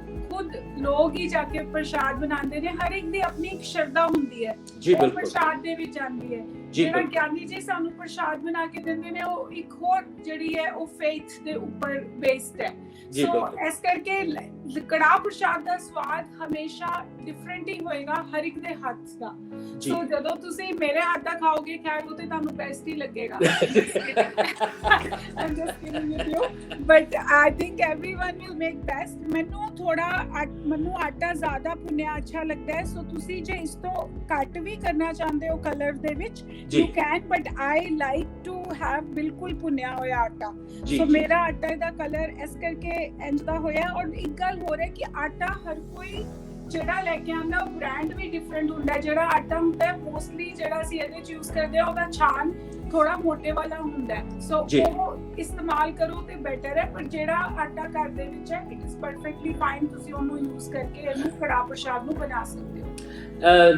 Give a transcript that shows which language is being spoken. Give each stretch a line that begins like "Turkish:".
Punjabi: ਖੁਦ ਲੋਕ ਹੀ ਜਾ ਕੇ ਪ੍ਰਸ਼ਾਦ ਬਣਾਉਂਦੇ ਨੇ ਹਰ ਇੱਕ ਦੀ ਆਪਣੀ ਇੱਕ ਸ਼ਰਧਾ ਹੁੰਦੀ ਹੈ ਉਹ ਪ੍ਰਸ਼ਾਦ ਦੇ ਵਿੱਚ ਆਉਂਦੀ ਹੈ ਜਿਹੜਾ ਗਿਆਨੀ ਜੀ ਸਾਨੂੰ ਪ੍ਰਸ਼ਾਦ ਬਣਾ ਕੇ ਦਿੰਦੇ ਨੇ ਉਹ ਇੱਕ ਹੋਰ ਜਿਹੜੀ ਹੈ ਉਹ ਫੇਥ ਦੇ ਉੱਪਰ ਬੇਸਡ ਹੈ ਜੀ ਸੋ ਬਿਲਕੁਲ ਇਸ ਕਰਕੇ ਕੜਾਹ ਪ੍ਰਸ਼ਾਦ ਦਾ ਸਵਾਦ ਹਮੇਸ਼ਾ ਡਿਫਰੈਂਟ ਹੀ ਹੋਏਗਾ ਹਰ ਇੱਕ ਦੇ ਹੱਥ ਦਾ। ਜੀ ਸੋ ਜਦੋਂ ਤੁਸੀਂ ਮੇਰੇ ਹੱਥ ਦਾ ਖਾਓਗੇ ਖੈਰ ਉਹ ਤੇ ਤੁਹਾਨੂੰ ਬੈਸਟ ਹੀ ਲੱਗੇਗਾ।
English: I'm just kidding with you, but I think everyone will make best।
Punjabi: ਮੈਨੂੰ ਆਟਾ ਜ਼ਿਆਦਾ ਭੁੰਨਿਆ ਅੱਛਾ ਲੱਗਦਾ ਹੈ, ਸੋ ਤੁਸੀਂ ਜੇ ਇਸ ਤੋਂ ਘੱਟ ਵੀ ਕਰਨਾ ਚਾਹੁੰਦੇ ਹੋ ਕਲਰ ਦੇ ਵਿੱਚ ਜੀ।
English: you can, but I like to have
Punjabi: ਬਿਲਕੁਲ ਭੁੰਨਿਆ ਹੋਇਆ ਆਟਾ। ਜੀ ਸੋ ਜੀ ਮੇਰਾ ਆਟਾ ਦਾ ਕਲਰ ਇਸ ਕਰਕੇ ਇੰਜ ਦਾ ਹੋਇਆ। ਔਰ ਇੱਕ ਗੱਲ ਹੋ ਰਹੀ ਕਿ ਆਟਾ ਹਰ ਕੋਈ ਜਿਹੜਾ ਲੈ ਕੇ ਆਉਂਦਾ ਉਹ ਬ੍ਰਾਂਡ ਵੀ ਡਿਫਰੈਂਟ ਹੁੰਦਾ ਹੈ। ਜਿਹੜਾ ਆਟਾ ਹੁੰਦਾ ਹੈ ਮੋਸਟਲੀ ਜਿਹੜਾ ਅਸੀਂ ਇਹਦੇ ਚ ਯੂਜ਼ ਕਰਦੇ ਹਾਂ ਉਹਦਾ ਛਾਨ ਥੋੜਾ ਮੋਟੇ ਵਾਲਾ ਹੁੰਦਾ ਹੈ, ਸੋ ਜੀ। ਉਹ ਇਸਤੇਮਾਲ ਕਰੋ ਤੇ ਬੈਟਰ ਹੈ। ਪਰ ਜਿਹੜਾ ਆਟਾ ਘਰ ਦੇ ਵਿੱਚ ਹੈ
English: it is perfectly fine,
Punjabi: ਤੁਸੀਂ ਉਹਨੂੰ ਯੂਜ਼ ਕਰਕੇ ਇਹਨੂੰ ਕੜਾਹ ਪ੍ਰਸ਼ਾਦ ਨੂੰ ਬਣਾ ਸਕਦੇ ਹੋ।